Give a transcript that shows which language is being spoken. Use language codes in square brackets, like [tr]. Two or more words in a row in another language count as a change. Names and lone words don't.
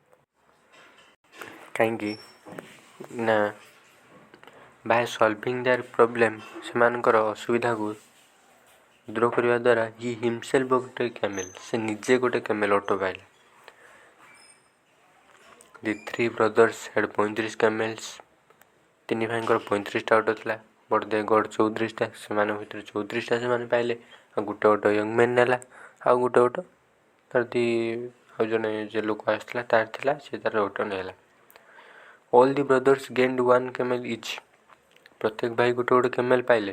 [or] କାହିଁକି ନା [en] by solving their problem, [or] ସେମାନଙ୍କର ଅସୁବିଧାକୁ ଦୂର କରିବା ଦ୍ୱାରା [en] he himself [or] ଗୋଟେ କ୍ୟାମେଲ୍, ସେ ନିଜେ ଗୋଟେ କ୍ୟାମେଲ୍ ଅଟୋ ପାଇଲା। [en] ଦି 3 brothers had 35 camels, [or] ତିନି ଭାଇଙ୍କର 35ଟା ଅଟୋ ଥିଲା। [en] but they got [or] 34ଟା, ସେମାନଙ୍କ ଭିତରୁ 34ଟା ସେମାନେ ପାଇଲେ। ଆଉ ଗୋଟେ ଅଟୋ [en] young man [or] ନେଲା, ଆଉ ଗୋଟେ ଅଟୋ ତାର ଆଉ ଜଣେ ଯେ ଲୋକ ଆସିଥିଲା ତାର ଥିଲା, ସେ ତାର ଅଟୋ ନେଲା। [en] all the brothers gained 1 camel each, [or] ପ୍ରତ୍ୟେକ ଭାଇ ଗୋଟେ ଗୋଟେ କ୍ୟାମେଲ୍ ପାଇଲେ।